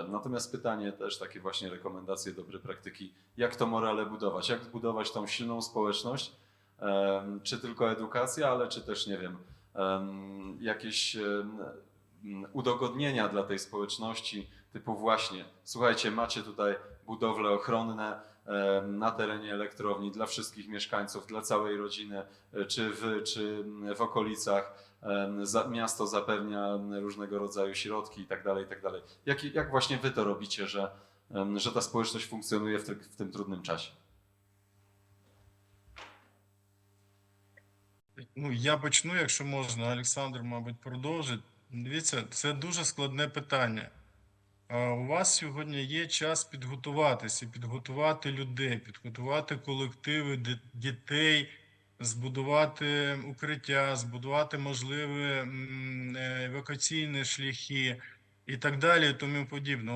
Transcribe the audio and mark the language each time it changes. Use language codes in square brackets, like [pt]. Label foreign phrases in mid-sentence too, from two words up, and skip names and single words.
[pl] Natomiast pytanie też, takie właśnie rekomendacje, dobre praktyki, jak to morale budować, jak zbudować tą silną społeczność, czy tylko edukacja, ale czy też, nie wiem, jakieś udogodnienia dla tej społeczności, typu właśnie, słuchajcie, macie tutaj budowle ochronne na terenie elektrowni dla wszystkich mieszkańców, dla całej rodziny, czy w okolicach, miasto zapewnia różnego rodzaju środki itd. itd. Jak właśnie wy to robicie, że ta społeczność funkcjonuje w tym trudnym czasie? [uk] Ну, я почну, якщо можна, Олександр, мабуть, продовжить. Дивіться, це дуже складне питання. У вас сьогодні є час підготуватися, підготувати людей, підготувати колективи дітей, збудувати укриття, збудувати можливі евакуаційні шляхи і так далі, і тому подібне.